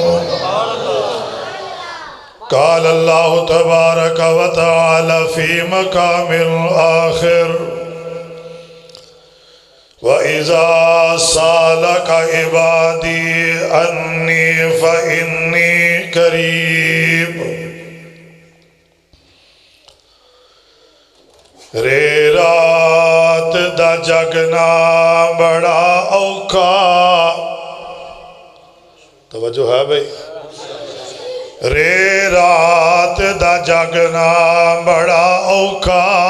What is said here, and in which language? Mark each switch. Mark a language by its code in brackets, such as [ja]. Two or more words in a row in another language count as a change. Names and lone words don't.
[ar] قال الله تبارك وتعالى في مقام آخر: وَإِذَا سَأَلَكَ عِبَادِي عَنِّي فَإِنِّي قَرِيبٌ۔ [pa] رے رات دا جگنا بڑا اوکھا، توجہ ہے بھئی، رے رات دا جگنا بڑا اوکھا،